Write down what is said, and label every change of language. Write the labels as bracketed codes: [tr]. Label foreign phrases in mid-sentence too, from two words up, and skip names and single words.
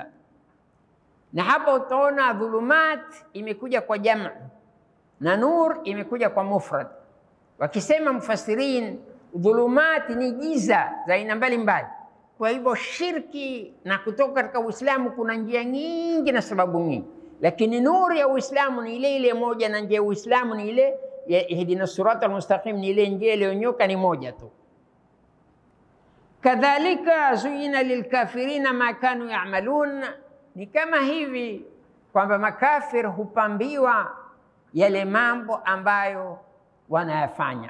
[sw] Na hapo utaona dhulumat imekuja kwa jamu na nur imekuja kwa mufrad. Wakisema mufassirin, dhulumat ni giza za aina mbalimbali. Kwa hivyo shirki na kutoka katika Uislamu kuna njia nyingi na sababu nyingi, lakini nuru ya Uislamu ni ile ile moja, na njia ya Uislamu ni ile ya [ar] اهدنا الصراط المستقيم, [sw] ni ile njia iliyonyoka, ni moja tu. [ar] كذلك زين للكافرين ما كانوا يعملون, [sw] ni kama hivi kwamba makafir hupambiwa yale mambo ambayo wanayafanya.